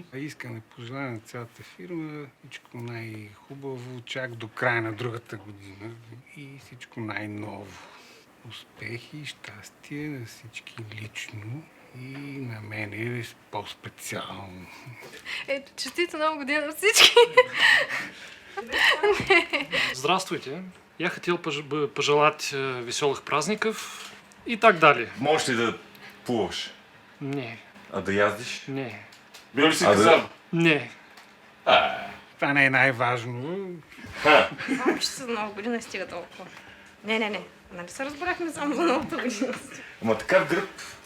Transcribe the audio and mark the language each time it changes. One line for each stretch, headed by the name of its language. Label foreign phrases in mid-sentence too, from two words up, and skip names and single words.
Bulgarian: Искам да пожелая на цялата фирма всичко най-хубаво, чак до края на другата година и всичко най-ново. Успехи, щастие на всички лично и на мене по-специално. Ето, честита нова година на всички!
Russian: Здравствуйте. Я хотел пожелать веселых праздников и так далее.
Bulgarian: Можеш ли да плуваш? Не. А да яздиш? Не. Бил ли си казан? Не. Това не е най-важно. Само че за нова година стига толкова. Не. Нали се разбрахме само за новата година? Ама така в гръб.